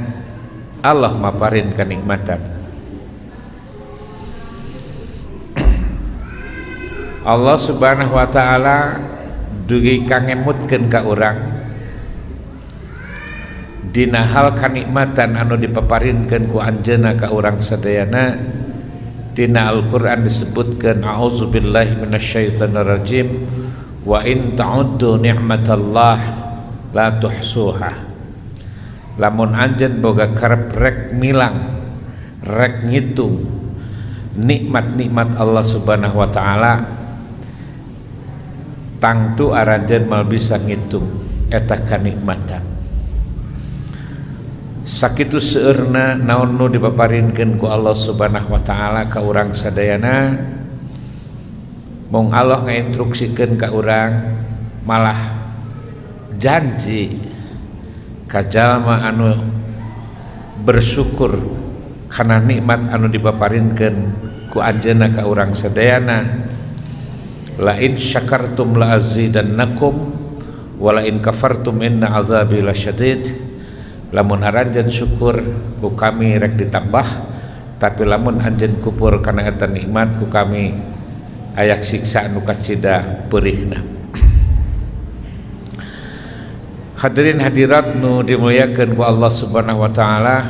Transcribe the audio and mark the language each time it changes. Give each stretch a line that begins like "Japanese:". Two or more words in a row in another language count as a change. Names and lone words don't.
Sundanese: Allah maparin kenikmatan.
Arabic: الله سبحانه وتعالى
Sundanese: dugi kangemutkeun ka urang dina hal kanikmatan anu dipaparinkeun ku anjeunna ka urang sadayana. Dina Al-Qur'an disebutkeun
Arabic: أعوذ بالله من الشيطان الرجيم وإن تعدوا نعمة الله لا تحصوها.
Sundanese: Lamun anjeun boga karep rek milang rek ngitung nikmat-nikmat
Arabic: الله سبحانه وتعالى,
Sundanese: tangtu aranjeun mal bisa ngitung eta kanikmatan. Sakitu seueurna naon nu dipaparinkeun ku
Arabic: الله سبحانه وتعالى
Sundanese: ka urang sadayana, mung Allah ngainstruksikeun ka urang malah janji ka jalma anu bersyukur kana nikmat anu dipaparinkeun ku anjeunna ka urang sadayana.
Arabic: لئن شكرتم لأزيدنكم ولئن كفرتم إن عذابي لشديد.
Sundanese: Lamun aranjeun syukur ku kami rek ditambah, tapi lamun anjeun kufur kana eta nikmat ku kami ayak siksa anu kacida peurihna. Hadirin hadirat nu dimuliakeun ku
Arabic: الله سبحانه وتعالى.